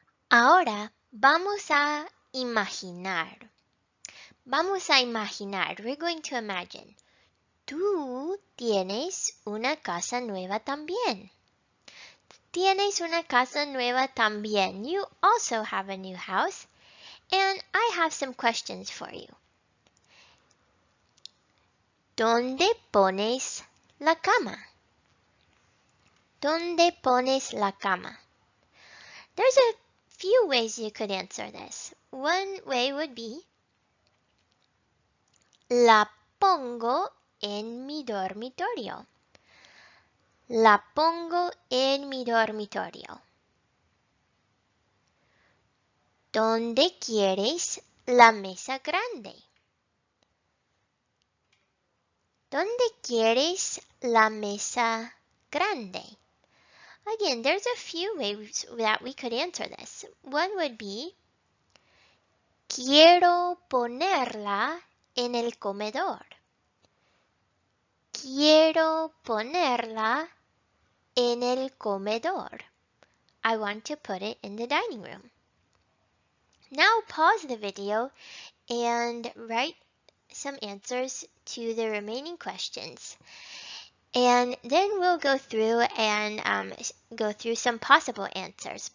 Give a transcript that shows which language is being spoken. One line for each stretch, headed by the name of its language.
Spanish: Ahora vamos a imaginar.
English: We're going to imagine.
Spanish: Tú tienes una casa nueva también.
English: You also have a new house. And I have some questions for you.
Spanish: ¿Dónde pones la cama? ¿Dónde pones la cama?
English: There's a few ways you could answer this. One way would be
Spanish: la pongo en mi dormitorio. La pongo en mi dormitorio. ¿Dónde quieres la mesa grande? ¿Dónde quieres la mesa grande?
English: Again, there's a few ways that we could answer this. One would be
Spanish: quiero ponerla en el comedor. Quiero ponerla en el comedor.
English: I want to put it in the dining room. Now pause the video and write some answers to the remaining questions. And then we'll go through and go through some possible answers.